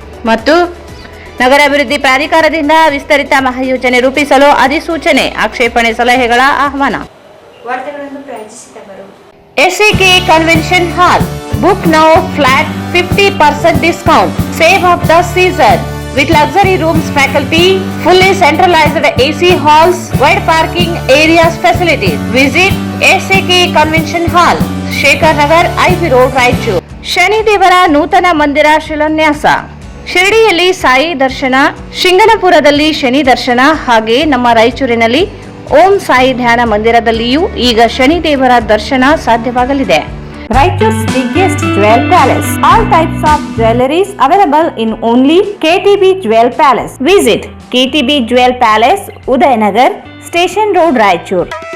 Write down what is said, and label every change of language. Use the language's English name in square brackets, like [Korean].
[Kannada] ಮತ್ತು ನಗರಾಭಿವೃದ್ಧಿ ಪ್ರಾಧಿಕಾರದಿಂದ ವಿಸ್ತರಿತ ಮಹಾಯೋಜನೆ ರೂಪಿಸಲು ಅಧಿಸೂಚನೆ, ಆಕ್ಷೇಪಣೆ ಸಲಹೆಗಳ ಆಹ್ವಾನ. ವಾರ್ತೆಗಳನ್ನು ಪ್ರಾಯೋಜಿಸಿದವರು [English] SAK convention hall. Book now flat 50% discount. Save of the season with luxury rooms, faculty, fully centralized AC halls, wide parking areas, facilities. Visit SAK Convention Hall, Shekhar Nagar, IV Road, Raichur. [Kannada] ಶನಿದೇವರ ನೂತನ ಮಂದಿರ ಶಿಲಾನ್ಯಾಸ. ಶಿರಡಿಯಲ್ಲಿ ಸಾಯಿ ದರ್ಶನ, ಶಿಂಗನಪುರದಲ್ಲಿ ಶನಿ ದರ್ಶನ, ಹಾಗೆ ನಮ್ಮ ರಾಯಚೂರಿನಲ್ಲಿ ಓಂ ಸಾಯಿ ಧ್ಯಾನ ಮಂದಿರದಲ್ಲಿಯೂ ಈಗ ಶನಿದೇವರ ದರ್ಶನ ಸಾಧ್ಯವಾಗಲಿದೆ. [English] Raichur's biggest jewel palace. All types of jewelries available in only KTB Jewel Palace. Visit KTB Jewel Palace, Udayanagar, Station Road, Raichur.